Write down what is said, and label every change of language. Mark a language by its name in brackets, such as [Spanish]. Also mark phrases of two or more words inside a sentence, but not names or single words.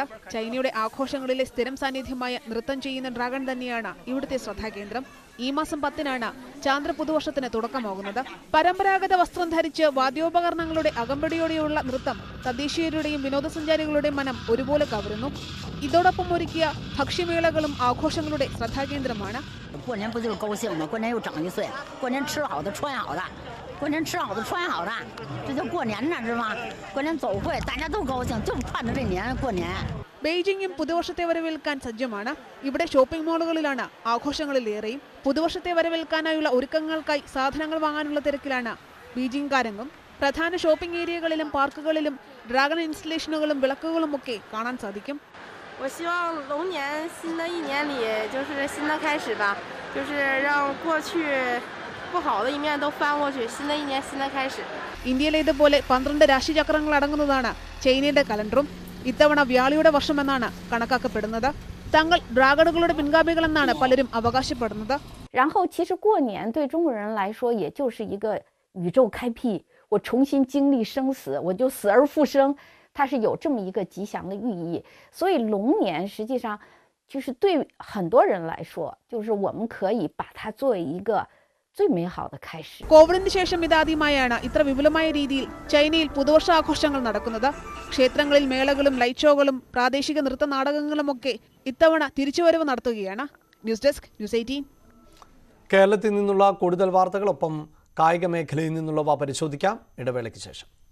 [Malayalam] ചൈനയുടെ ആഘോഷങ്ങളിലെ സ്ഥിരം സാന്നിധ്യമായ നൃത്തം ചെയ്യുന്ന ഡ്രാഗൺ തന്നെയാണ് ഇവിടുത്തെ ശ്രദ്ധാകേന്ദ്രം. ഈ മാസം 10-നാണ് ചാന്ദ്ര പുതുവർഷത്തിന് തുടക്കമാകുന്നത്. പരമ്പരാഗത വസ്ത്രം ധരിച്ച് വാദ്യോപകരണങ്ങളുടെ അകമ്പടിയോടെയുള്ള നൃത്തം തദ്ദേശീയരുടെയും വിനോദസഞ്ചാരികളുടെയും മനം ഒരുപോലെ കവരുന്നു. ഇതോടൊപ്പം ഒരുക്കിയ ഭക്ഷ്യമേളകളും ആഘോഷങ്ങളുടെ ശ്രദ്ധാകേന്ദ്രമാണ്. [Chinese] 过年吃好的穿好的，这叫过年呢，是吧？过年走会，大家都高兴，就盼着这年过年。 [Malayalam] ബെയ്ജിംഗും പുതുവർഷത്തെ വരവേൽക്കാൻ സജ്ജമാണ്. ഇവിടെ ഷോപ്പിംഗ് മാളുകളിലാണ് ആഘോഷങ്ങളിലേറെയും. പുതുവർഷത്തെ വരവേൽക്കാനായുള്ള ഒരുക്കങ്ങൾക്കായി സാധനങ്ങൾ വാങ്ങാനുള്ള തിരക്കിലാണ് ബീജിംഗ് കാരങ്ങും പ്രധാന ഷോപ്പിംഗ് ഏരിയകളിലും പാർക്കുകളിലും ഡ്രാഗൺ ഇൻസ്റ്റലേഷനുകളും വിളക്കുകളും ഒക്കെ കാണാൻ സാധിക്കും. [Chinese] 我希望龙年新的一年里就是新的开始吧，就是让过去不好的一面都翻过去，新的一年新的开始。 [Malayalam] ഇന്ത്യയിലേതുപോലെ 12 രാശിചക്രങ്ങൾ അടങ്ങുന്നതാണ് ചൈനയുടെ കലണ്ടറും. ഇത്തവണ വ്യാളിയുടെ വർഷമെന്നാണ് കണക്കാക്കപ്പെടുന്നത്. തങ്ങൾ ഡ്രാഗണുകളുടെ പിൻഗാമികളെന്നാണ് പലരും അവകാശപ്പെടുന്നത്. [Chinese] 然后其实过年对中国人来说也就是一个宇宙开辟，我重新经历生死，我就死而复生。它是有这么一个吉祥的寓意，所以龙年实际上就是对很多人来说，就是我们可以把它作为一个最美好的开始。 [Malayalam] കോവിഡിന് ശേഷം ഇതാദ്യമായാണ് ഇത്ര വിപുലമായ രീതിയിൽ ചൈനയിൽ പുതുവർഷാഘോഷങ്ങൾ നടക്കുന്നത്. ക്ഷേത്രങ്ങളിൽ മേളകളും ലൈറ്റ് ഷോകളും പ്രാദേശിക നൃത്ത നാടകങ്ങളുമൊക്കെ ഇത്തവണ തിരിച്ചുവരവ് നടത്തുകയാണ്. [English] news desk [Malayalam] ന്യൂസ് 18. കേരളത്തിൽ നിന്നുള്ള കൂടുതൽ വാർത്തകളൊപ്പം കായിക മേഖലയിൽ നിന്നുള്ളവ പരിശോധിക്കാം ഇടവേളയ്ക്ക് ശേഷം.